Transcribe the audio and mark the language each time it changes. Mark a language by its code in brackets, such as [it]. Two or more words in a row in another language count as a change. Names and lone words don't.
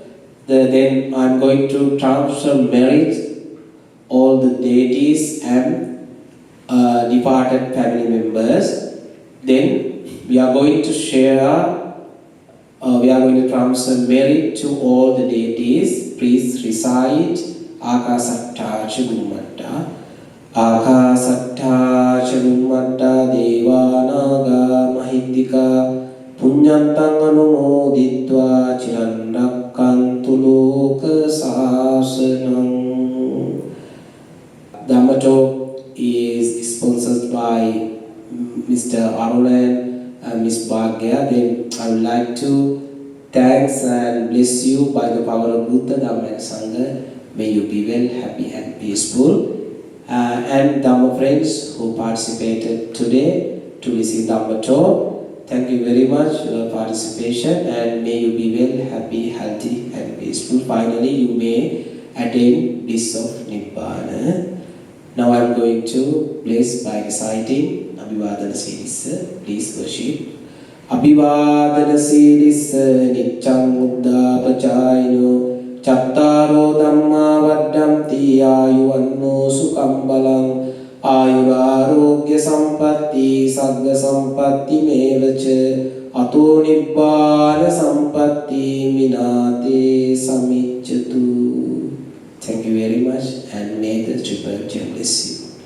[en] Then I'm going to transfer merit all the deities and departed family members. Then we are going to share, we are going to transfer merit to all the deities. Please recite [pi] Akasatta Chagummatta. Akasatta Chagummatta Devanaga Mahindika Punyantang Anumoditva Chiranrakkantu Loka Sasanam. [en] Dhamma Talk is sponsored by Mr. Arulan and Ms. Bhagya. Then I would like to thanks and bless you by the power of Buddha, Dhamma and Sangha. May you be well, happy and peaceful. And Dhamma friends who participated today to receive Dhamma Talk, thank you very much for your participation, and may you be well, happy, healthy and peaceful. Finally, you may attain bliss of Nibbana. Now I am going to bless by reciting [pi] Abhivadana Siddhissa. [en] Please worship. [pi] Abhivadana Siddhissa Niccang Buddha Pachayino Chattaro Dhamma Vaddhanti Ayuvanno Sukham Balang Ayurarogya Sampatti Sagga Sampatti Mevacha Ato Nibbana Sampatti Minate Samicchatu. [en] Thank you very much, and may the Triple Gem bless you.